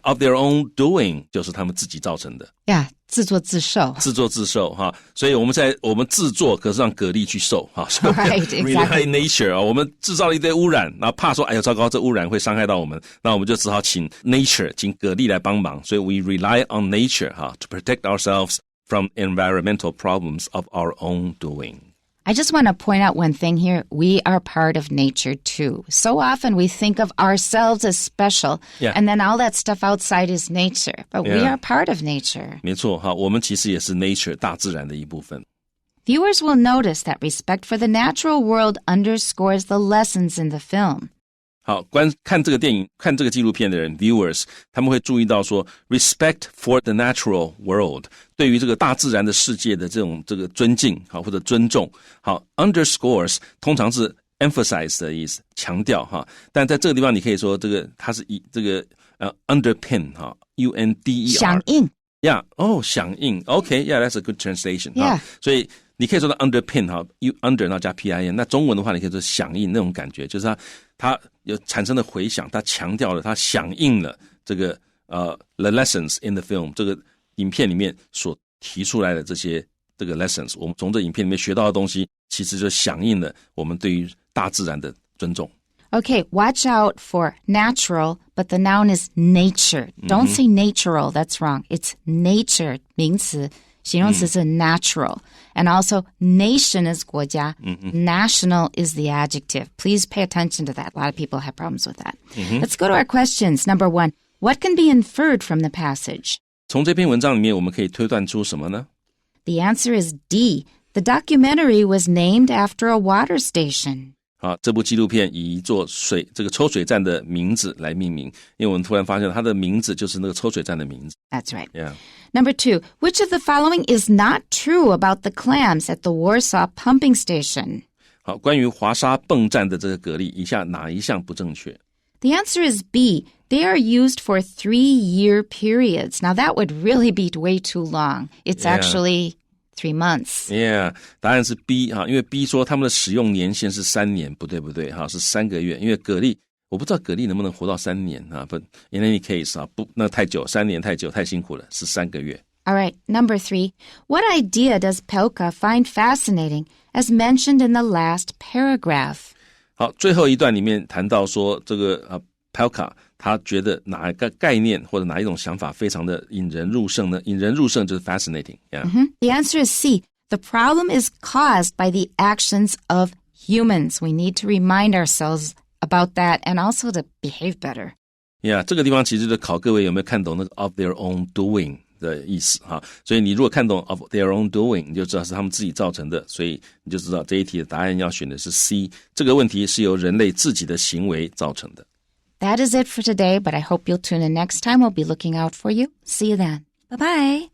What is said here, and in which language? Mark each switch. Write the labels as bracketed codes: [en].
[en] of their own doing [zh] 就是他们自己造成的。自作自受。自作自受所以我们制作可是让蛤蜊去受 [en] Right, exactly. Rely nature [zh] 我们制造了一堆污染，然后怕说哎呀糟糕，这污染会伤害到我们，那我们就只好请 nature， 请蛤蜊来帮忙。所以 [en] we rely on nature to protect ourselves from environmental problems of our own doing.I just want to point out one thing here. We are part of nature too. So often we think of ourselves as special, and then all that stuff outside is nature. But we are part of nature. [zh] 没错我们其实也是 nature 大自然的一部分。 [en] Viewers will notice that respect for the natural world underscores the lessons in the film. [zh] 好，看这个电影、看这个纪录片的人 viewers， 他们会注意到说 [en] respect for the natural world， [zh] 对于这个大自然的世界的这个尊敬或者尊重。好 underscores 通常是 emphasize 的意思，强调但在这个地方你可以说这个它是以这个underpin UNDER 响应。响应 [en] OK that's a good translation [zh] 所以你可以说它 underpin under 然后加 PIN， 那中文的话你可以说响应那种感觉，就是它有产生的回响，它强调了，它响应了这个 [en] the lessons in the film， [zh] 这个影片里面所提出来的这个 lessons， 我们从这影片里面学到的东西，其实就响应了我们对于大自然的尊重。 [en] Okay, watch out for natural, but the noun is nature. Don't say natural, that's wrong. It's nature, [zh] 名词，形容词是 [en] natural. And also, nation is 国家, national is the adjective. Please pay attention to that. A lot of people have problems with that. Let's go to our questions. Number 1, what can be inferred from the passage? [zh] 从这篇文章里面我们可以推断出什么呢？ [en] The answer is D. The documentary was named after a water station. [zh] 好，这部纪录片以一座这个抽水站的名字来命名，因为我们突然发现它的名字就是那个抽水站的名字。 [en] That's right. Yeah. Number 2, which of the following is not true about the clams at the Warsaw pumping station? [zh] 好，关于华沙泵站的这个蛤蜊，以下哪一项不正确？ [en] The answer is B. They are used for 3-year periods. Now that would really be way too long. It's actually 3 months. [zh] Yeah, 答案是 B 因为 B 说他们的使用年限是3年，不对是3个月，因为蛤蜊我不知道蛤蜊能不能活到3年 [en] but in any case [zh] 不，那太久，3年太久，太辛苦了，是3个月。 [en] All right, number 3. What idea does Pelka find fascinating as mentioned in the last paragraph? [zh] 好，最后一段里面谈到说这个Pelka 他觉得哪一个概念或者哪一种想法非常的引人入胜呢？引人入胜就是 fascinating. [en] Yeah. The answer is C. The problem is caused by the actions of humans. We need to remind ourselves about that and also to behave better. [zh] Yeah, 这个地方其实就考各位有没有看懂那个 [en] of their own doing [zh] 的意思所以你如果看懂 of their own doing， 你就知道是他们自己造成的，所以你就知道这一题的答案要选的是 C。这个问题是由人类自己的行为造成的。 [en] That is it for today, but I hope you'll tune in next time. We'll be looking out for you. See you then. Bye-bye.